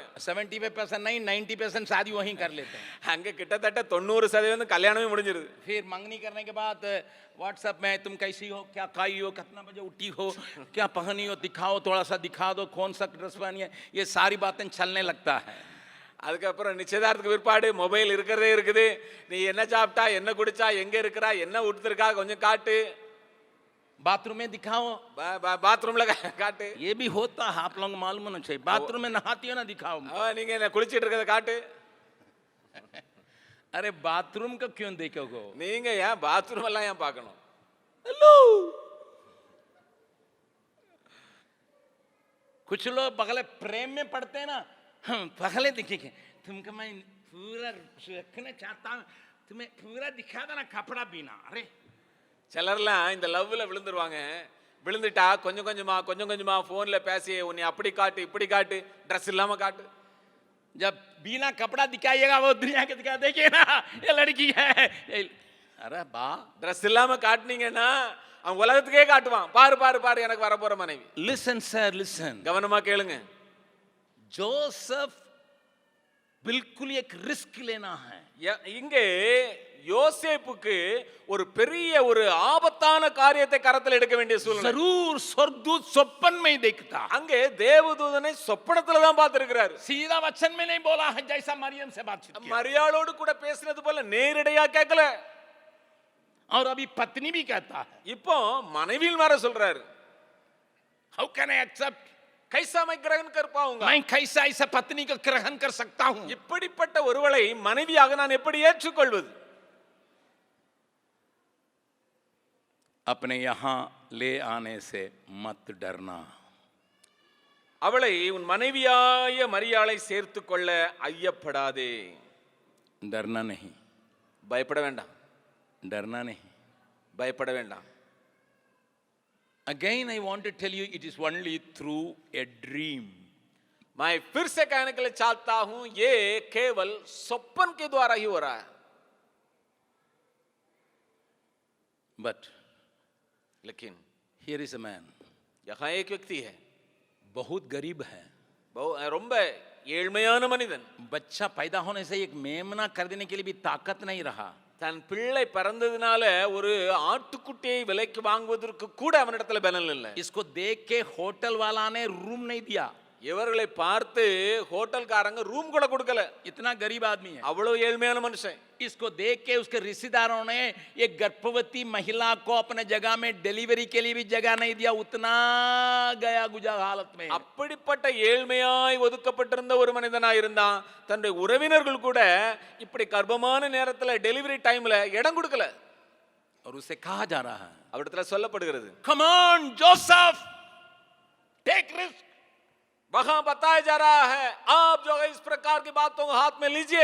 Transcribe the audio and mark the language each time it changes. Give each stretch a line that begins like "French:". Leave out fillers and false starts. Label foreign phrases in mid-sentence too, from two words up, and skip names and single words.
Hindi: 75% नहीं 90% शादी वहीं कर लेते हैं।
Tamil: அங்க கிட்டத்தட்ட 90% கல்யாணமே முடிஞ்சிருது।
Hindi: फिर मंगनी करने के बाद व्हाट्सएप में तुम कैसी हो, क्या खाई हो, कितना बजे उठी हो, क्या पहनी हो, दिखाओ, थोड़ा सा दिखा दो, कौन सा ड्रेस पहनी है, ये सारी बातें चलने लगता है।
Tamil: அதுக்கப்புறம் நிச்சயதார்த்தத்துக்கு பிற்பாடு மொபைல் இருக்கிறதே இருக்குது, நீ என்ன சாப்பிட்டா, என்ன குடிச்சா, எங்க இருக்கிறா, என்ன உடுத்திருக்கா கொஞ்சம் காட்டு,
Hindi: बाथरूम में दिखाओ,
Tamil: பாத்ரூம்ல காட்டு।
Hindi: ये भी होता है, आप लोग मालूम होना चाहिए। बाथरूम में नहाती हो ना, दिखाओ।
Tamil: நீங்க என்ன குளிச்சிட்டு இருக்கிறத காட்டு।
Hindi: अरे बाथरूम का क्यों देखोगे?
Tamil: நீங்க ஏன் பாத்ரூம் எல்லாம் ஏன் பார்க்கணும்?
Hindi: हेलो, कुछ लोग पहले प्रेम में पड़ते हैं ना, पहले दिखेंगे तुमको मैं पूरा रखना चाहता हूँ, तुम्हें पूरा दिखा देना कपड़ा बिना। अरे
Tamil: சிலர்லாம் இந்த லவ்ல விழுந்துருவாங்க, விழுந்துட்டா கொஞ்சம் கொஞ்சமா போன்ல பேசி உன்னை அப்படி காட்டு இப்படி காட்டு, ட்ரெஸ் இல்லாம காட்டு।
Hindi: जब बिना कपड़ा दिखाइएगा वो दुनिया के दिखा, देखिए ना ये लड़की है। अरे बा,
Tamil: ட்ரெஸ் இல்லாம காட்டுனீங்கன்னா அவன் உலகத்துக்கே காட்டுவான், பாரு பாரு பாரு எனக்கு வர போற மனைவி।
English: listen sir listen,
Tamil: கவனமா கேளுங்க।
Hindi: जोसेफ बिल्कुल एक रिस्क लेना है।
Tamil: இங்கே யோசேப்புக்கு ஒரு பெரிய ஒரு ஆபத்தான காரியத்தை கரத்தில் எடுக்க வேண்டிய சூழ்நிலை।
Hindi: जरूर स्वर्गदूत स्वप्न में ही देखता,
Tamil: அங்கே தேவதூதனை சொப்பனத்துல தான் பார்த்திருக்கிறார்।
Hindi: सीधा वचन में नहीं बोला है, जैसा मरियम से बातचीत किया।
Tamil: மரியாளோடு கூட பேசினது போல நேரடியா கேட்கல।
Hindi: और अभी पत्नी भी कहता है,
Tamil: இப்போ மனைவியில் வர சொல்றாரு,
English: how can I accept,
Hindi: कैसा मैं ग्रहण कर पाऊंगा, मैं कैसा ऐसा पत्नी को ग्रहण कर सकता हूं?
Tamil: இப்படிப்பட்ட ஒருவளை மனைவியாக நான் எப்படி ஏற்றுக்கொள்வது?
Hindi: अपने यहां ले आने से मत डरना।
Tamil: அவளை உன் மனைவியாய மரியாளை சேர்த்து கொள்ள ஐயப்படாதே।
Hindi: डरना नहीं,
Tamil: பயப்பட வேண்டாம்,
Hindi: डरना नहीं।
Tamil: பயப்பட வேண்டாம்।
English: Again I want to tell you, it is only through a dream
Hindi: मैं फिर से कहने के लिए चाहता हूं ये केवल स्वप्न के द्वारा ही हो रहा है,
English: But
Hindi: लेकिन
English: here is a man.
Hindi: यहां एक व्यक्ति है, बहुत गरीब है.
Tamil: ரொம்ப ஏழ்மையான மனிதன்.
Hindi: बच्चा पैदा होने से एक मेमना खरीदने के लिए भी ताकत नहीं रहा.
Tamil: தன் பிள்ளை பிறந்ததுனால ஒரு ஆட்டுக்குட்டியை விலைக்கு வாங்குவதற்கு கூட அவனிடத்துல பலன் இல்லை.
Hindi: इसको देख के होटल वाला ने रूम नहीं दिया.
Tamil: இவர்களை பார்த்து ஹோட்டல்காரங்க ரூம் கூட கொடுக்கல.
Hindi: इतना गरीब आदमी है.
Tamil: அவ்வளவு ஏழ்மையான மனுஷன்.
Hindi: इसको देख के उसके रिश्तेदारों ने एक गर्भवती महिला को अपने जगह में डिलीवरी के लिए भी जगह नहीं दिया. उतना गया गुजर हालत में.
Tamil: அப்படிப்பட்ட ஏழ்மையாய் ஒதுக்கப்பட்டிருந்த ஒரு மனிதனாய் இருந்தான். தன்னுடைய உறவினர்கள் கூட இப்படி கர்ப்பமான நேரத்துல
English: delivery time
Tamil: இடம் கொடுக்கல.
Hindi: और उसे कहा जा रहा है,
Tamil: அவரிடத்துல சொல்லப்படுகிறது,
English: come on जोसेफ, take risk.
Hindi: वहां बताया जा रहा है आप जो है इस प्रकार की बातों को हाथ में लीजिए.